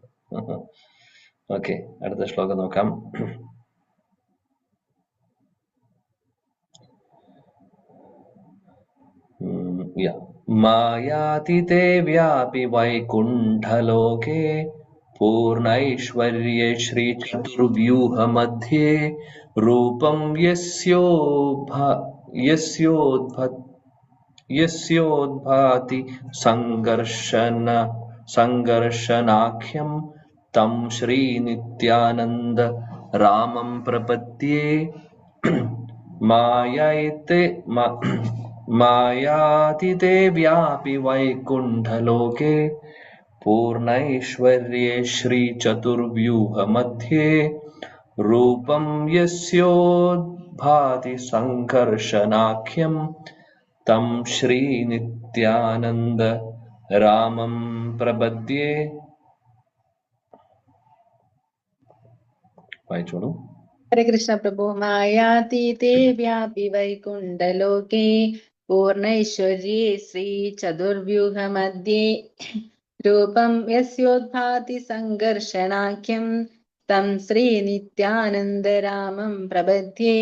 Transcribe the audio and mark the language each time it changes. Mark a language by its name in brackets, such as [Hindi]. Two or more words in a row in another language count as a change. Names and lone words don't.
[Malayalam] ഓക്കെ, അടുത്ത ശ്ലോകം നോക്കാം. [Sanskrit] മായാതിതേ വ്യാപി വൈകുണ്ഠലോകേ പൂർണൈശ്വര്യ ശ്രീ ചതുർവ്യൂഹ മധ്യേ രൂപം യസ്യോദ്ഭാതി സംഘർഷനാഖ്യം തം ശ്രീ നിത്യാനന്ദ रामं प्रपद्ये मायातीते व्यापि वैकुण्ठलोके पूर्णैश्वर्ये श्रीचतुर्व्यूहमध्ये रूपं यस्योद्भाति सङ्कर्षणाख्यं तं श्रीनित्यानन्द रामं प्रपद्ये. [Malayalam] വായിച്ചോളൂ. ഹരേ കൃഷ്ണ പ്രഭു. [Sanskrit] മായാതീതേ വ്യാപി വൈകുണ്ഠലോകേ പൂർണൈശ്വര്യേ ശ്രീ ചതുർവ്യൂഹ മധ്യേ രൂപം യസ്യോദ്ഭാതി സംഘർഷണാഖ്യം തം ശ്രീ നിത്യാനന്ദ രാമം പ്രപദ്യേ.